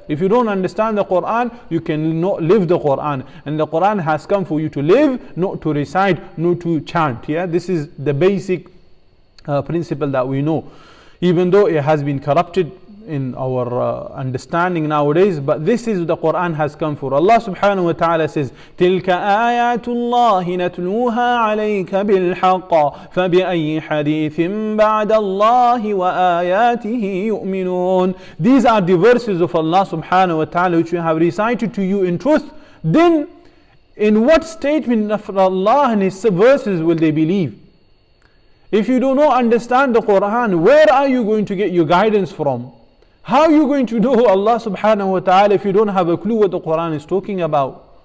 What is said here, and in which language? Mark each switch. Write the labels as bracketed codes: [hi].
[en] If you don't understand the Quran, you cannot live the Quran. And the Quran has come for you to live, not to recite, not to chant. Yeah, this is the basic principle that we know. Even though it has been corrupted in our understanding nowadays, but this is the Quran has come for. [ar] Allah subhanahu wa ta'ala says, تِلْكَ آيَاتُ اللَّهِ نَتْلُوهَا عَلَيْكَ بِالْحَقِّ فَبِأَيِّ حَدِيثٍ بَعْدَ اللَّهِ وَآيَاتِهِ يُؤْمِنُونَ. [en] These are the verses of Allah subhanahu wa ta'ala which we have recited to you in truth. Then in what statement of Allah and His verses will they believe? If you do not understand the Quran, where are you going to get your guidance from? How are you going to know Allah subhanahu wa ta'ala if you don't have a clue what the Quran is talking about?